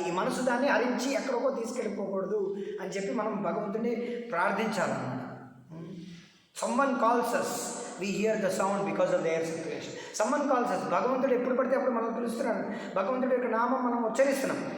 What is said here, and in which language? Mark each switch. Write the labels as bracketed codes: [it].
[te] ఈ మనసు దాన్ని హరించి ఎక్కడికో తీసుకెళ్ళిపోకూడదు అని చెప్పి మనం భగవంతుడిని ప్రార్థించాలన్నమాట. [en] Someone calls us, we hear the sound because of their situation. Someone calls us. [te] భగవంతుడు ఎప్పుడు పడితే అప్పుడు మనం పిలుస్తున్నాడు. భగవంతుడి యొక్క నామం మనం ఉచ్చరిస్తున్నాం.